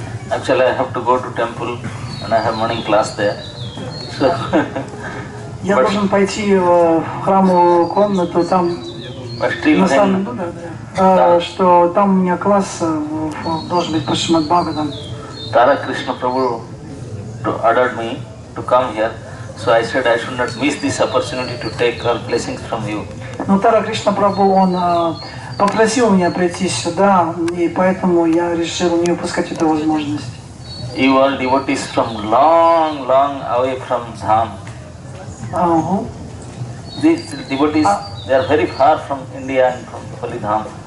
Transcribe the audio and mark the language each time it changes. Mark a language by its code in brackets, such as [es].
[en] Actually, I have to go to temple and I have morning class there. So [ru] Я должен пойти в храмовую комнату, там на самом деле, что там у меня класс должен быть по Шримад Бхагаватам. [en] Tara Krishna Prabhu ordered me to come here, so I said I should not miss this opportunity to take all blessings from you. [ru] Но Тара Кришна Прабху, он попросил меня прийти сюда, и поэтому я решил не упускать эту возможность. [en] You are devotees from long, long away from Dham. These devotees, they are very far from India and from Holy Dham.